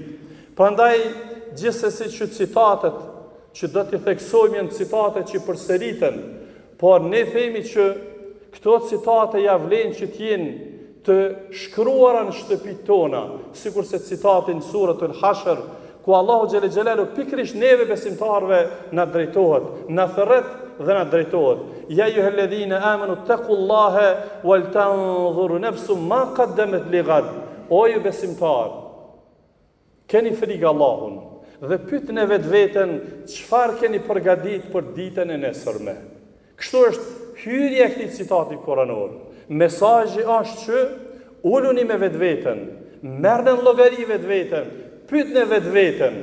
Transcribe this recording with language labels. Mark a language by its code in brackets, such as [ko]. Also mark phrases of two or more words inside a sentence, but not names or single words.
[sq] Prandaj, gjithsesi që citatet që do t'i theksojmë janë citate që përsëriten, por ne themi që këto citate ja vlen që t'jenë të shkruara në shtëpitë tona, sikur se citatin suratul Hashr, ku Allahu [ar] جل جلاله [sq] pikërisht neve besimtarve na drejtohet, na thërret dhe na drejtohet. [ar] يا أيها الذين آمنوا اتقوا الله ولتنظر نفس ما قدمت لغد. [sq] O ju besimtar, keni frikë Allahun dhe pyetni vetveten çfarë keni përgatitur për ditën e nesërme. Kështu është hyrja e këtij citati koranor. Mesazhi është që uluni me vetveten, merrni llogari vetveten, pyetni vetveten.